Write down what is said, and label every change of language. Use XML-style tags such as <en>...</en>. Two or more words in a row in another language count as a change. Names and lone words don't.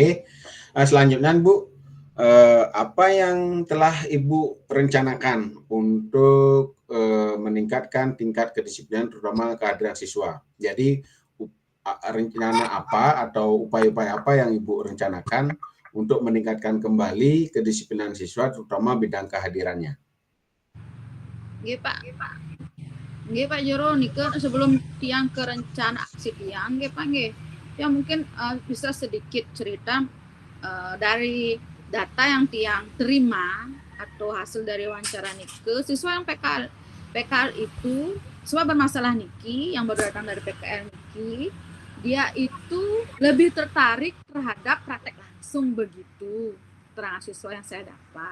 <id>Selanjutnya Bu, apa yang telah Ibu rencanakan untuk meningkatkan tingkat kedisiplinan terutama kehadiran siswa? Jadi rencana apa atau upaya-upaya apa yang Ibu rencanakan untuk meningkatkan kembali kedisiplinan siswa terutama bidang kehadirannya? Nggih, Pak. Nggih, Pak Jero, nike sebelum tiang ke rencana aksi tiang, nggih Pak nggih. Ya mungkin bisa sedikit cerita dari data yang tiang terima atau hasil dari wawancara nike, siswa yang PKL itu, siswa bermasalah niki yang baru datang dari PKL niki, dia itu lebih tertarik terhadap praktek langsung begitu keterangan siswa yang saya dapat.</id>